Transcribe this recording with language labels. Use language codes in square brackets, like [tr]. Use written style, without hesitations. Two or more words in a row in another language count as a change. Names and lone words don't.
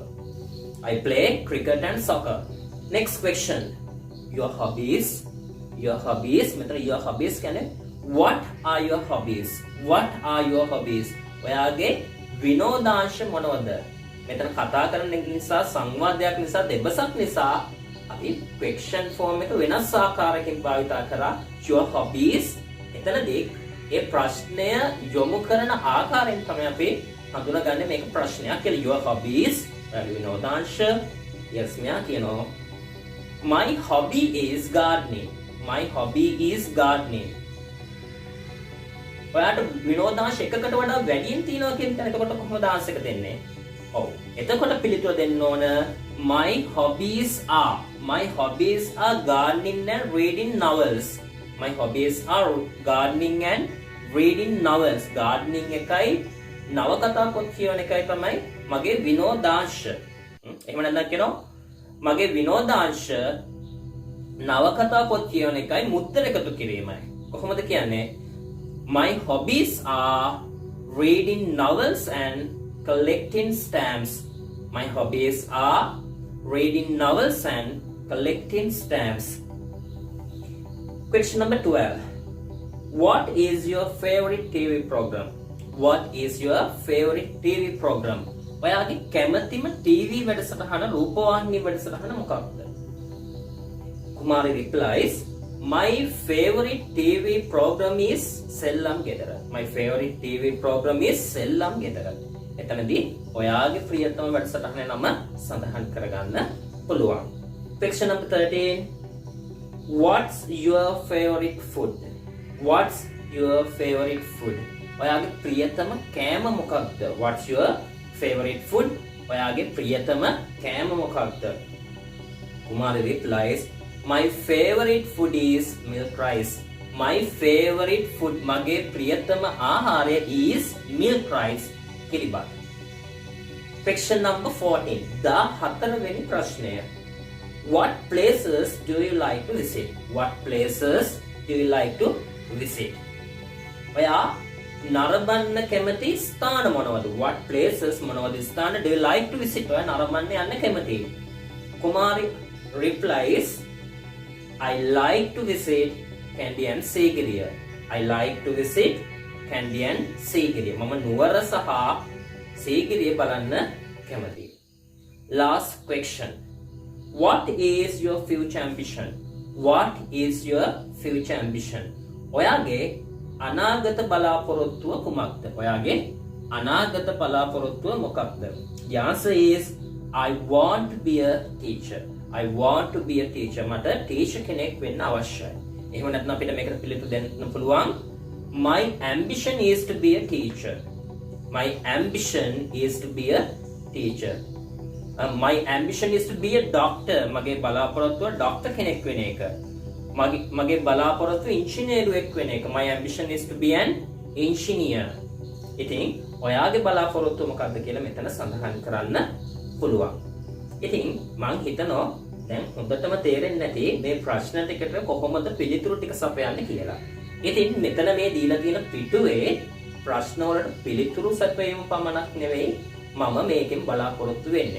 [en] I play cricket and soccer. Next question. Your hobbies. Your hobbies. මෙතන your hobbies කියන්නේ what are your hobbies? What are your hobbies? [si] ඔයාගේ විනෝදාංශ මොනවද? මෙතන කතා කරන නිසා සංවාදයක් නිසා දෙබසක් නිසා අපි [en] question form [si] එක වෙනස් ආකාරයකින් භාවිත කරා [en] your hobbies. [si] එතන එතනදී ඒ ප්‍රශ්නය යොමු කරන ආකාරයෙන් තමයි අපි හඳුනාගන්නේ මේක ප්‍රශ්නයක් කියලා. [en] Your hobbies, විනෝදාංශ. yes [si] මෙයා කියනවා [en] my hobby is gardening. my hobby is gardening. [si] ඔයාට විනෝදාංශ එකකට වඩා වැඩියෙන් තියෙනවා කියන තැන එතකොට කොහොමද ආන්සර් එක දෙන්නේ? ඔව්. එතකොට පිළිතුර දෙන්න ඕන [en] my hobbies are gardening and reading novels. my hobbies are gardening and reading novels. [si] gardening එකයි නවකතා පොත් කියවන එකයි තමයි මගේ විනෝදාංශ. එහෙම නැත්නම් කියනවා මගේ විනෝදාංශ නවකතා පොත් කියවන එකයි මුද්දර එකතු කිරීමයි. කොහොමද කියන්නේ? [en] my hobbies are reading novels and collecting stamps. my hobbies are reading novels and collecting stamps. Question number 12. What is your favorite TV program? What is your favorite TV program? [si] ඔයාගේ කැමතිම TV වැඩසටහන රූපවාහිනී වැඩසටහන මොකක්ද? [en] කුමාරි replies, my favorite TV program is සෙල්ලම් ගෙදර. my favorite TV program is සෙල්ලම් ගෙදර. [si] එතනදී ඔයාගේ ප්‍රියතම වැඩසටහනේ නම සඳහන් කරගන්න පුළුවන්. [en] Question number 13. What's your favorite food? What's your favorite food? [si] ඔයාගේ ප්‍රියතම කෑම මොකක්ද? [en] What's your favorite food? [si] ඔයාගේ ප්‍රියතම කෑම මොකක්ද? [en] කුමාරි replies, my favorite food is milk rice. my favorite food [si] මගේ ප්‍රියතම ආහාරය [en] is milk rice. [si] කිරිබත්. [en] Question number 14. 14 [si] වෙනි ප්‍රශ්නය. [en] What places do you like to visit? What places do you like to visit? [si] ඔයා නරඹන්න කැමති ස්ථාන මොනවද? [en] What places [si] මොනවද ස්ථාන [en] do you like to visit? [si] ඔයා නරඹන්න යන්න කැමතියි. [en] කුමාරි replies, I like to visit Kandy and Sigiriya. I like to visit Kandy and Sigiriya. [si] මම නුවර සහ සීගිරිය බලන්න කැමතියි. [en] Last question. What is your future ambition? What is your future ambition? [si] ඔයාගේ අනාගත බලාපොරොත්තුව කුමක්ද? ඔයාගේ අනාගත බලාපොරොත්තුව මොකක්ද? [en] The answer is I want to be a teacher. I want to be a teacher. [si] මට ටීචර් කෙනෙක් වෙන්න අවශ්‍යයි. එහෙම නැත්නම් අපිට මේකට පිළිතුරු දෙන්න පුළුවන් [en] My ambition is to be a teacher. My ambition is to be a teacher. My ambition is to be a doctor. [si] මගේ බලාපොරොත්තුව ඩොක්ටර් කෙනෙක් වෙන එක. මගේ බලාපොරොත්තුව ඉංජිනේරුවෙක් වෙන එක. [en] My ambition is to be an engineer. [si] ඉතින් ඔයාගේ බලාපොරොත්තුව මොකක්ද කියලා මෙතන සඳහන් කරන්න පුළුවන්. ඉතින් මං හිතනවා දැන් හොඳටම තේරෙන්නේ නැති මේ ප්‍රශ්න ටිකට කොහොමද පිළිතුරු ටික සපයන්නේ කියලා. ඉතින් මෙතන මේ දීලා තියෙන පිටුවේ ප්‍රශ්න වලට පිළිතුරු සපයීම පමණක් නෙවෙයි මම මේකෙන් බලාපොරොත්තු වෙන්නේ.